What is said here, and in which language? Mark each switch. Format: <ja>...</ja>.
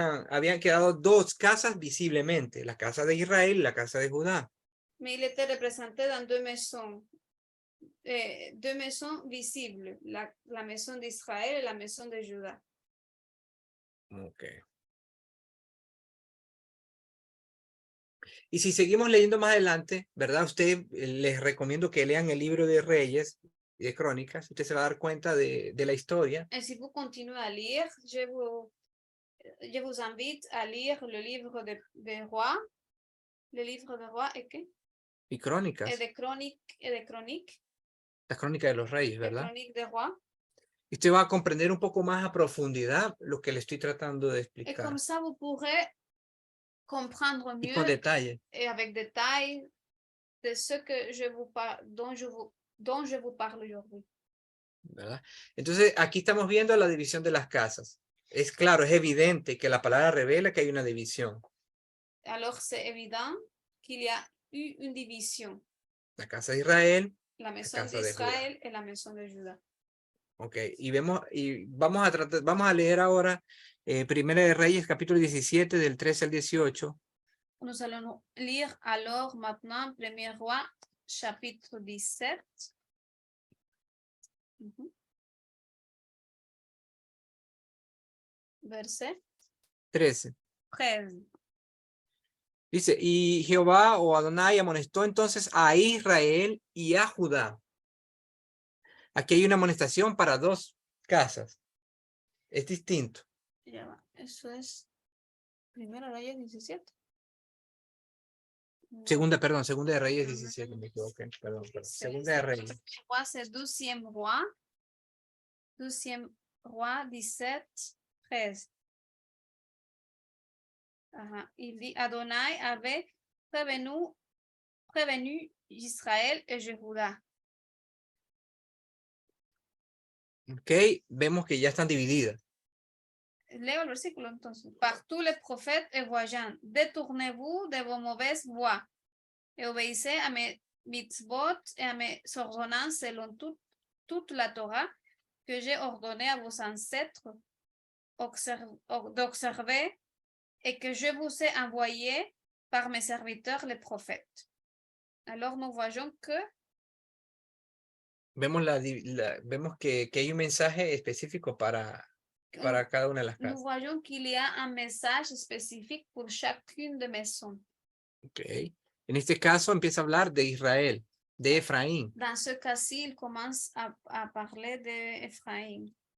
<es>Habían quedado 2 casas visiblemente, la casa de Israel y la casa de Judá.</es> <fr>Mais il était représenté dans 2 maisons. 2 maisons visibles, la maison d'Israël et la maison de Judá.</fr> <es>Okay. Y si seguimos leyendo más adelante, ¿verdad? Les recomiendo que lean el libro de Reyes y de Crónicas. Usted se va a dar cuenta de la historia.</es> <fr>Et si vous continuez à lire, je vous invite à lire le livre des rois. Le livre des rois et</fr> <es>qué? Y Crónicas.</es> <fr>Et de crónicas.</fr> <es>Las Crónicas de los Reyes, ¿verdad?</es> <fr>Crónicas des rois.</fr> <es>Y usted va a comprender un poco más a profundidad lo que le estoy tratando de explicar.</es> <fr>Et comme ça, vous pourrez comprendre</fr> <es>Y</es> <fr>mieux</fr> <es>con detalle.</es> <fr>et avec détail de ce que dont je vous parle aujourd'hui.</fr> <es>¿Verdad? Entonces, aquí estamos viendo la división de las casas. Es claro, es evidente que la palabra revela que hay una división.</es> <fr>Alors, c'est évident qu'il y a eu une division.</fr> <es>La casa de Israel,</es> <fr>la maison d'Israël et la maison de Judá.</fr> <es>Ok, y vamos a leer ahora Primera de Reyes, capítulo 17, del 13 al 18.</es> <fr>Nous allons lire alors maintenant 1er Roi, chapitre 17. Verset 13. 13.</fr> <es>Dice, y Jehová o Adonai amonestó entonces a Israel y a Judá. Aquí hay una amonestación para dos casas. Es distinto. Ya va, eso es Primero Reyes 17. No. Segunda de Reyes Ajá. 17, me equivoqué. Perdón. Sí, Segunda de Reyes.</es> <fr>Roi, c'est 12e roi. 12e roi, 17, 13.</fr> <es>Ajá.</es> <fr>Il dit, Adonai avait prévenu Israël et Jehudá.</fr> <es>Ok, vemos que ya están divididas. Leo el versículo entonces.</es> <fr>Par tous les prophètes et voyants, détournez-vous de vos mauvaises voies et obéissez à mes mitzvot et à mes ordonnances selon toute la Torah que j'ai ordonné à vos ancêtres d'observer et que je vous ai envoyé par mes serviteurs les prophètes. Alors nous voyons que</fr> <es>Vemos, vemos que hay un mensaje específico para cada una de las</es> <fr>nous</fr> <es>casas.</es> <fr>voyons qu'il y a un message spécifique pour chacune des maisons.</fr> <es>Okay. En este caso empieza a hablar de Israel, de Efraín,</es> <fr>Dans ce cas-ci, il commence à parler d'Ephraïm,</fr>